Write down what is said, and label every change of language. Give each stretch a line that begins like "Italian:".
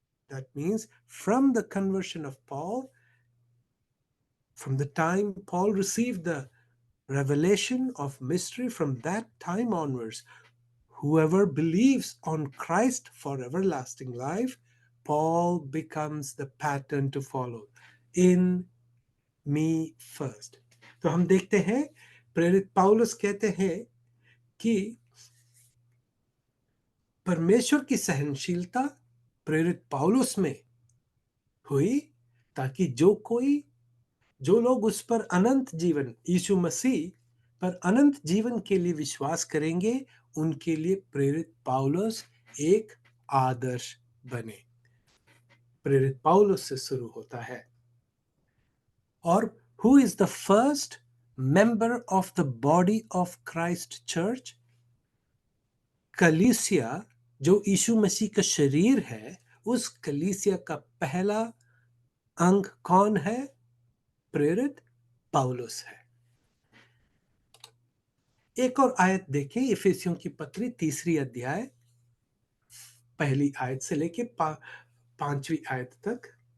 English: That means from the conversion of Paul, from the time Paul received the revelation of mystery, from that time onwards, whoever believes on Christ for everlasting life, Paul becomes the pattern to follow. In me first.
Hindi: तो हम देखते हैं प्रेरित पौलुस कहते हैं कि परमेश्वर की सहनशीलता प्रेरित पौलुस में हुई, ताकि जो लोग उस पर अनंत जीवन, यीशु मसीह पर अनंत जीवन के लिए विश्वास करेंगे, उनके लिए प्रेरित पौलुस एक आदर्श बने। प्रेरित पौलुस से शुरू होता है।
English: और who is the first member of the body of Christ Church?
Hindi: कलीसिया, जो यीशु मसीह का शरीर है, उस कलीसिया का पहला अंग कौन है? प्रेरित पौलुस है। एक और आयत देखें, इफिसियों की पत्री 3 अध्याय, पहली आयत से लेके 5वीं आयत तक।